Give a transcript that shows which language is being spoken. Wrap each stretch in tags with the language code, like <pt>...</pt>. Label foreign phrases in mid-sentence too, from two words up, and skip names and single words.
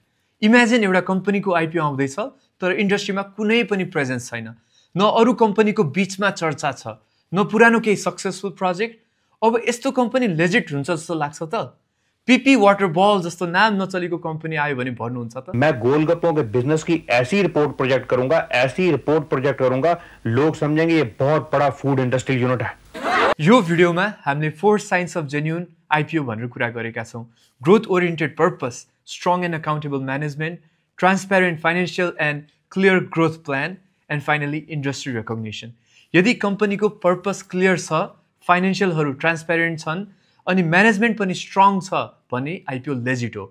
<ne>इमेजिन एउटा कम्पनीको आइपिओ आउँदैछ तर इन्डस्ट्रीमा कुनै पनि प्रेजेन्स छैन, न अरू कम्पनीको बिचमा चर्चा छ, न पुरानो केही</ne> <en>successful project.</en> <ne>अब यस्तो कम्पनी लेजिट हुन्छ जस्तो लाग्छ त? पीपी वाटर बॉल जस्तो नाम नचलेको कंपनी आयो भने भन्नुहुन्छ त?</ne> <hi>मैं गोलगप्पों के बिजनेस की ऐसी रिपोर्ट प्रोजेक्ट करूंगा, लोग समझेंगे ये बहुत बड़ा</hi> <en>food industry unit</en> <hi>है।</hi> <ne>यो भिडियोमा हामीले 4</ne> <en>signs of genuine IPO</en> <ne>भनेर कुरा गरेका छौं।</ne> <en>growth oriented purpose, strong and accountable management, transparent financial and clear growth plan, and finally industry recognition.</en> <ne>यदि कम्पनीको पर्पस क्लियर छ, फाइनान्शियलहरू ट्रान्सपेरेन्ट छन् अनि म्यानेजमेन्ट पनि स्ट्रङ छ भने</ne> <en>IPO legit</en> <ne>हो।</ne>